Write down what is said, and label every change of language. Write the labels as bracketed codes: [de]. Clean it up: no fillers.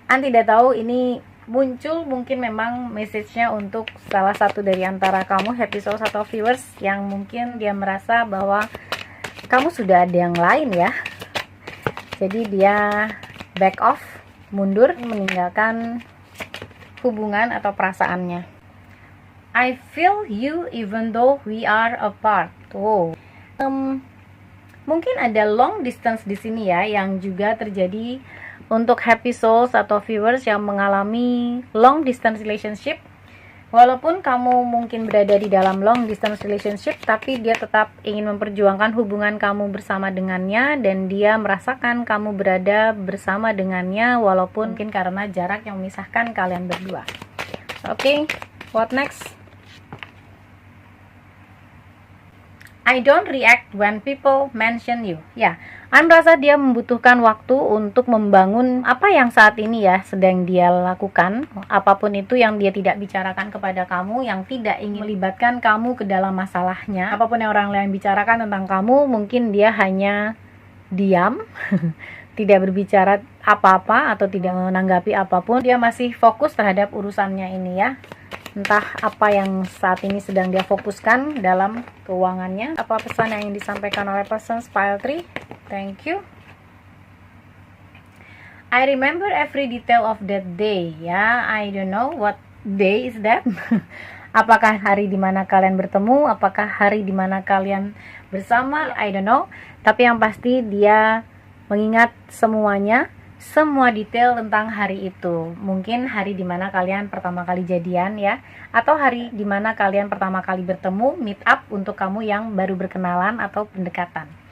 [id] Anda tidak tahu ini muncul mungkin memang message-nya untuk salah satu dari antara kamu, happy souls atau viewers, yang mungkin dia merasa bahwa kamu sudah ada yang lain ya. Jadi dia back off, mundur, meninggalkan hubungan atau perasaannya. [en] I feel you even though we are apart. [id] Oh. Mungkin ada long distance di sini ya, yang juga terjadi untuk happy souls atau viewers yang mengalami long distance relationship. Walaupun kamu mungkin berada di dalam long distance relationship, tapi dia tetap ingin memperjuangkan hubungan kamu bersama dengannya, dan dia merasakan kamu berada bersama dengannya walaupun mungkin karena jarak yang memisahkan kalian berdua. [en] Oke, what next? I don't react when people mention you. [id] Ya, An merasa dia membutuhkan waktu untuk membangun apa yang saat ini ya sedang dia lakukan. Apapun itu yang dia tidak bicarakan kepada kamu, yang tidak ingin melibatkan kamu ke dalam masalahnya. Apapun yang orang lain bicarakan tentang kamu, mungkin dia hanya diam, tidak berbicara apa-apa atau tidak menanggapi apapun. Dia masih fokus terhadap urusannya ini ya. Entah apa yang saat ini sedang dia fokuskan dalam keuangannya. Apa pesan yang ingin disampaikan oleh persons pile 3? [en] Thank you. I remember every detail of that day. Ya, I don't know what day is that. [id] Apakah hari dimana kalian bertemu? Apakah hari dimana kalian bersama? [en] I don't know. [id] Tapi yang pasti dia mengingat semuanya, semua detail tentang hari itu. Mungkin hari dimana kalian pertama kali jadian ya, atau hari dimana kalian pertama kali bertemu, meet up untuk kamu yang baru berkenalan atau pendekatan.